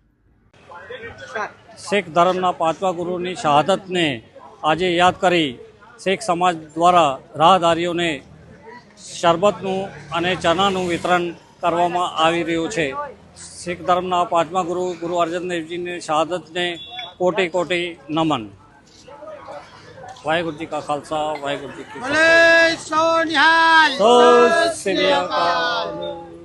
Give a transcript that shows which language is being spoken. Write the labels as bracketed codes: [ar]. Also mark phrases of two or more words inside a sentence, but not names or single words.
[gu] શીખ ધર્મના 5મા ગુરુની શહાદતને આજે યાદ કરી શીખ સમાજ દ્વારા રાહદારીઓને શરબતનું અને ચણાનું વિતરણ કરવામાં આવી રહ્યું છે। શીખ ધર્મના 5મા ગુરુ ગુરુ અર્જન દેવજીની શહાદતને કોટી કોટી નમન। [pa] ਵਾਹਿਗੁਰੂ ਜੀ ਕਾ ਖ਼ਾਲਸਾ, ਵਾਹਿਗੁਰੂ ਜੀ ਕੀ ਫ਼ਤਿਹ। ਬੋਲੇ ਸੋ ਨਿਹਾਲ, ਸਤਿ ਸ੍ਰੀ ਅਕਾਲ।